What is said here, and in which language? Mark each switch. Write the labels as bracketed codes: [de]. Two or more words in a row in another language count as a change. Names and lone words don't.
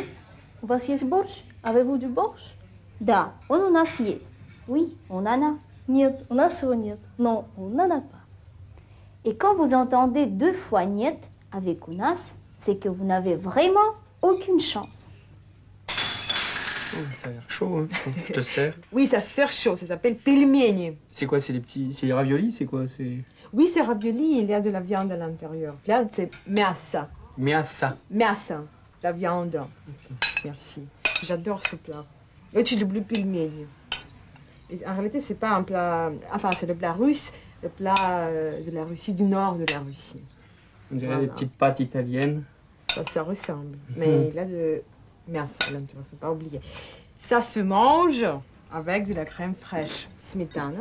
[ru] У вас есть борщ, [fr] avez-vous du борщ? [ru] Да, он у нас есть. [fr] Oui, on en a. [ru] Нет, у нас его нет. [fr] Non, on n'en a pas. Et quand vous entendez deux fois niet avec [ru] у нас, [fr] c'est que vous n'avez vraiment aucune chance. Oh, ça a l'air chaud, hein. Je te sers. Oui, ça se sert chaud, ça s'appelle pelmeni. C'est quoi? C'est les petits... C'est les raviolis? C'est quoi? C'est... Oui, c'est ravioli, il y a de la viande à l'intérieur. Là, c'est мясо. [ru] Мясо. Мясо, [fr] la viande. Merci. J'adore ce plat. [ru] Очень люблю пельмени. [fr] Et en réalité, c'est pas un plat... Enfin, c'est le plat russe, le plat de la Russie, du nord de la Russie. On dirait Voilà. des petites pâtes italiennes. Ça ressemble. Mais il a de... Мясо à l'intérieur, faut pas oublier. Ça se mange avec de la crème fraîche, smetana,